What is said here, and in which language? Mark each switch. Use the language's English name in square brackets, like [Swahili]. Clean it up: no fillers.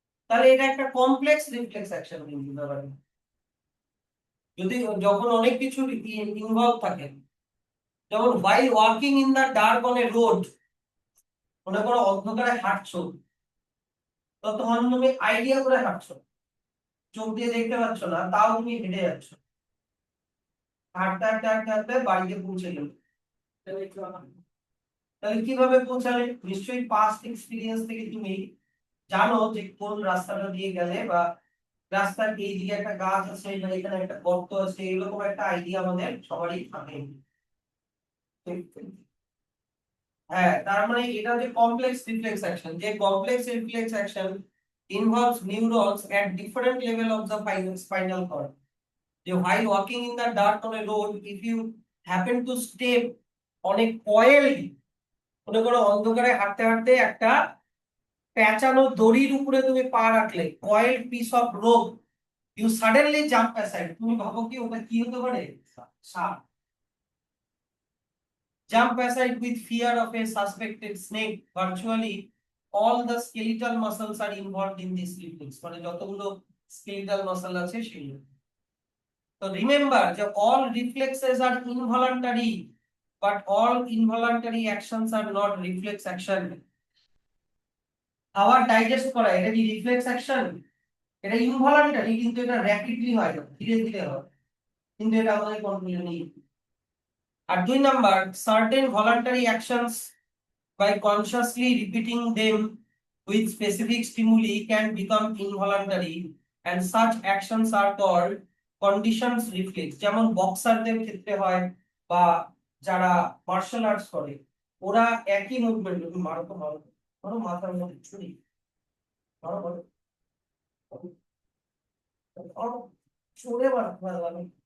[Bangla] তাহলে এটা একটা কমপ্লেক্স রিফ্লেক্স অ্যাকশন কিন্তু ব্যাপারটা। যদি যখন অনেক কিছু ইনভলভ থাকে, যেমন [English] while walking in the dark on a road, [Bangla] মনে করো অন্ধকারে হাঁটছো, ততক্ষণ তুমি আইডিয়া করে হাঁটছো, চোখ দিয়ে দেখতে পাচ্ছ না, তাও তুমি হেঁটে যাচ্ছ, হাঁটতে হাঁটতে হাঁটতে হাঁটতে বাড়িতে পৌঁছে গেল। তাহলে কিভাবে পৌঁছালে? নিশ্চয়ই পাস্ট এক্সপিরিয়েন্স থেকে তুমি জানো যে কোন রাস্তাটা দিয়ে গেলে, বা রাস্তার এই দিকে একটা গাছ আছে বা এখানে একটা গর্ত আছে, এরকম একটা আইডিয়া আমাদের সবারই থাকে। হ্যাঁ, তার মানে এটা যে কমপ্লেক্স রিফ্লেক্স অ্যাকশন, যে complex reflex action [English] involves neurons at different level of the spinal cord. While walking in the dark on a road, if you happen to step on a coiled, [Bangla] মনে করো অন্ধকারে হাঁটতে হাঁটতে একটা পেঁচানো দড়ির উপরে তুমি পা রাখলে, [English] coiled piece of rope, you suddenly jump aside, [Bangla] তুমি ভাবো কি ওটা কি হতে পারে? সাপ। [English] Jump aside with fear of a suspected snake. Virtually all the skeletal muscles are involved in this reflex. [Bangla] মানে যতগুলো skeletal muscle আছে সেগুলো। [English] So remember যে all reflexes are involuntary, but all involuntary actions are not reflex action. [Bangla] খাবার digest করা এটা কি reflex action? এটা ইনভলান্টারি, কিন্তু এটা র‍্যাপিডলি হয় না, ধীরে ধীরে হয়, কিন্তু এটা আমাদের কন্ট্রোলে নেই। আর 2 number, [English] Certain voluntary actions by consciously repeating them with specific stimuli can become involuntary, and such actions are called conditioned reflex. [Bangla] যেমন বক্সারদের ক্ষেত্রে হয়, বা যারা মার্শাল আর্টস করে, ওরা একই মুভমেন্ট, মারো তো মারো, মারো মাথার মধ্যে ছুরি, মারো মারো, মারো, ছুঁড়ে মারো, মারো।